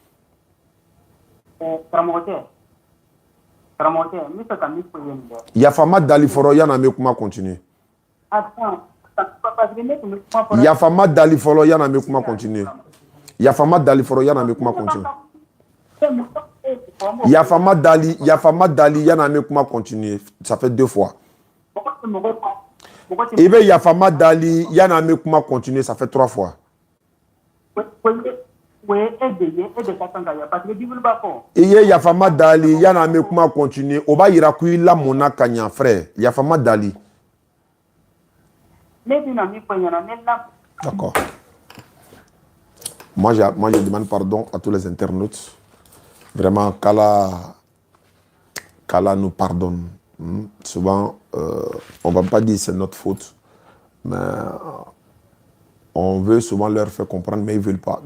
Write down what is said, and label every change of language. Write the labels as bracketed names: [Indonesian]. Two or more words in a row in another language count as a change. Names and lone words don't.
[Bambara] Karamɔgɔ tɛ n bɛ fɛ ka min fɔ i ye nin dɛ. Yafama dali fɔlɔ yanni an bɛ kuma continuer. Yafama dali fɔlɔ yanni an bɛ kuma continuer. Yafama dali fɔlɔ yanni an bɛ kuma continuer. Yafama dali yanni an bɛ kuma continuer. [French] Ça fait 2 fois. [Bambara] I bɛ yafama dali yanni an bɛ kuma continuer, [French] ça fait 3 fois. [Bambara] I ye yafama dali yanni an bɛ kuma continuer, o b'a yira ko i lamɔnna ka ɲɛ frère. Yafama dali. [French] D'accord. Moi je demande pardon à tous les internautes. Vraiment, qu'Allah nous pardonne. Souvent, on ne va pas dire que c'est notre faute, mais on veut souvent leur faire comprendre, mais ils ne veulent pas.